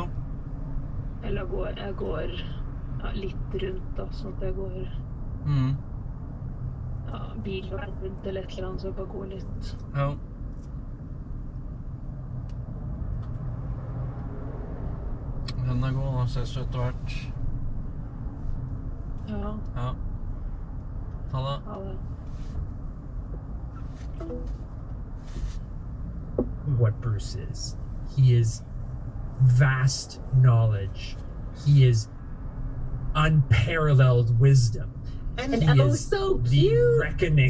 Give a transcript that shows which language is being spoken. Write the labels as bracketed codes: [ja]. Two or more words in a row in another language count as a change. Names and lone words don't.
[no] Eller jeg går ja, litt rundt da, sånn at jeg går ja, bilveien rundt eller et eller annet, så jeg bare går litt. Ja. Den er god, den ses etter hvert. Ja, Ja. Ha det. ha det. [en] What Bruce is. He is vast knowledge. He is unparalleled wisdom. And he oh, is so the cute. reckoning.